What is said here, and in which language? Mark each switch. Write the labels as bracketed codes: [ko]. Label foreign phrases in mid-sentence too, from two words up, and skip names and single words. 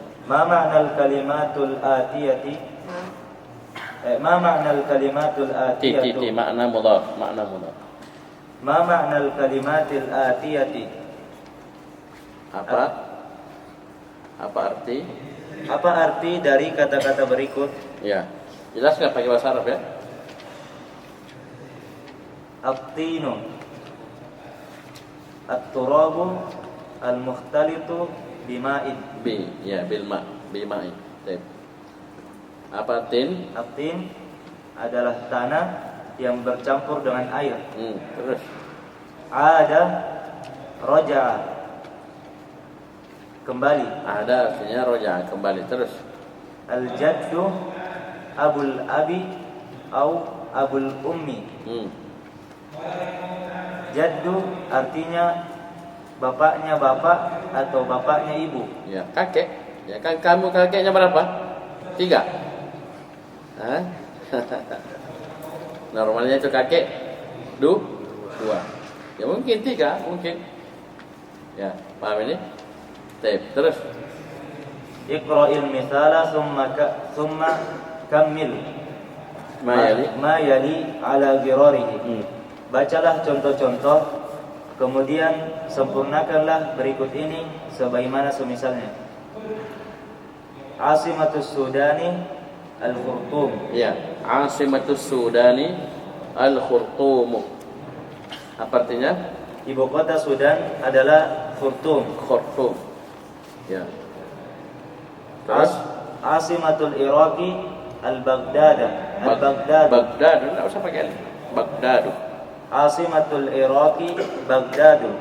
[ar] ما معنى الكلمات الآتية؟ ما معنى الكلمات الآتية? [id] Makna mudhaf. [ar] ما معنى الكلمات الآتية? [id] Apa arti? Apa arti dari kata-kata berikut? Ya. Jelaskan pakai bahasa Arab ya. [ar] At-tinu, التراب، المختلط بماء. Bima'in. [id] Baik. Apa tin? At-tin adalah tanah yang bercampur dengan air. Terus [ar] عاد، رجع, kembali. [id] Ada artinya roja, kembali. Terus [ar] الجد، أبو الأب، أو أبو الأم. [id] Jaddu artinya bapaknya bapak atau bapaknya ibu. Ya, kakek. Ya kan kamu kakeknya berapa? 3. Normalnya itu kakek 2. Ya mungkin 3, mungkin. Ya, paham ini? Terus [ar] اقرأ المثال ثم كمل ما يلي على غراره. [id] Bacalah contoh-contoh, kemudian sempurnakanlah berikut ini sebagaimana semisalnya. [ar] عاصمة السودان الخرطوم. Ya, عاصمة السودان الخرطوم. [id] Apa artinya? Ibu kota Sudan adalah Khurtum. Khurtum. Ya. Terus [ar] عاصمة العراق البغداد. Al-Baghdad. [id] Baghdad, enggak usah pakai alif. Baghdad. [ar] عاصمة العراق بغداد.